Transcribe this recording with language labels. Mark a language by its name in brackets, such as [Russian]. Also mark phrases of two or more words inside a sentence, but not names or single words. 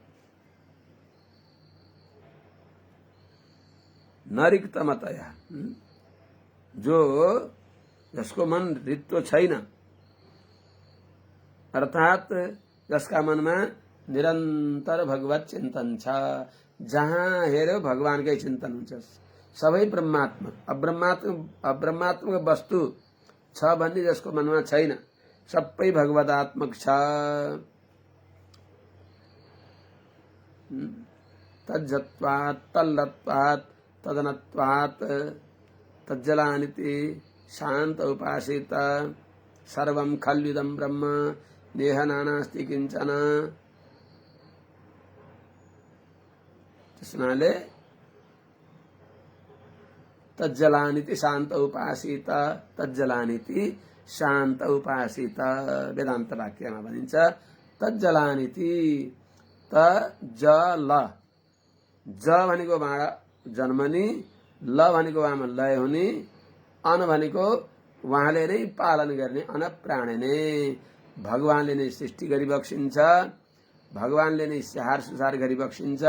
[Nepali] नरिक्तमतया, जो जसको मन रित्तो छैन, अर्थात जसका मनमा निरन्तर भगवत चिन्तन छ, जहाँ हेर्यो भगवानकै चिन्तन हुन्छ, सबै ब्रह्मात्मक अब्रह्मात्मक वस्तु छ भन्ने जसको मनमा छैन, सबै भगवदात्मक छ। [Sanskrit] तज्जत्वात् तल्लत्वात् तदनत्वात् तज्जलानिति शांत उपासित सर्वं खल्विदं ब्रह्म नेह नानास्ति किंचन। [Nepali] त्यसनाले [Sanskrit] तज्जलानिति शांत उपासित, तज्जलानिति शांत उपासित [Nepali] वेदान्त वाक्यमा भनिन्छ। तज्जलानिति तजल, ज भनेको भाँडा जन्मनी, ल भनेको वामा लय हुने, अन भनेको उहाँले नै पालन गर्ने, अन प्राणी नै, भगवानले नै सृष्टि गरिबक्सिन्छ, भगवानले नै स्याहार सुसार गरिबक्सिन्छ।